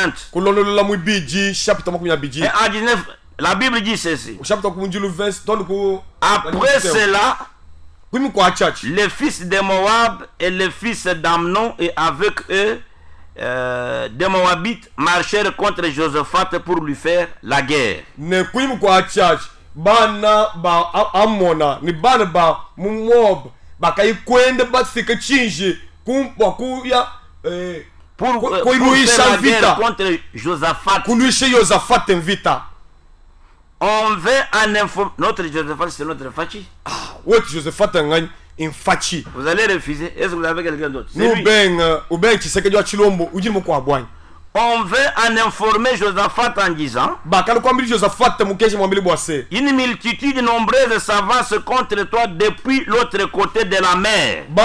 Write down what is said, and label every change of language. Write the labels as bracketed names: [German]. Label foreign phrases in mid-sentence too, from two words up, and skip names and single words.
[French] Et en 19, la Bible dit ceci. Après cela, les fils de Moab et les fils d'Amnon et avec eux des Moabites marchèrent contre Josaphat pour lui faire la guerre. [Luba-Katanga] Bana ba Amona ni bana ba Moab bakayikwenda basika chinji kuya [French] pour faire la guerre contre Josaphat. On veut en informer. Notre Josaphat, c'est notre Fachi. Ouais, Josaphat in Fachi. Vous allez refuser. Est-ce que vous avez quelqu'un d'autre? On veut en informer Josaphat en disant une multitude nombreuse s'avance contre toi depuis l'autre côté de la mer.